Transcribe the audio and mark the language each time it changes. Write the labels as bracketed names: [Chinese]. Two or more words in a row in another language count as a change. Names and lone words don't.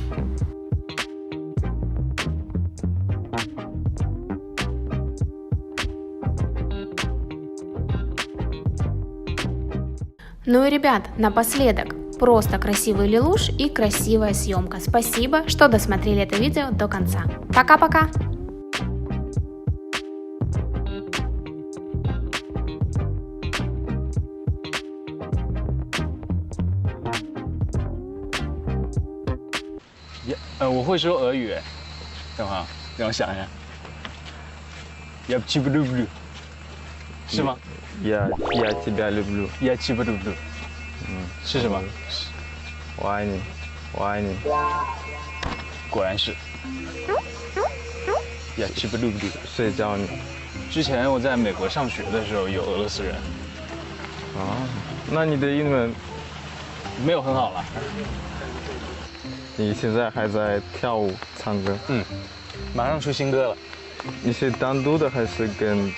[Russian] Ну и, ребят, напоследок, просто красивый Лелуш и красивая съемка. Спасибо, что досмотрели это видео до конца. Пока-пока! [Chinese] 我会说俄语，等会儿让我想一下 ， [Russian] Я тебя люблю， [Chinese] 是吗 [Russian] Я тебя люблю，？Я тебя люблю， [Chinese] 是什么？我爱你，我爱你。果然是。 [Russian] Я тебя люблю。 [Chinese] 谁教你？之前我在美国上学的时候有俄罗斯人。啊，那你的英文没有很好了。你现在还在跳舞、唱歌？嗯，马上出新歌了。你是单独的还是跟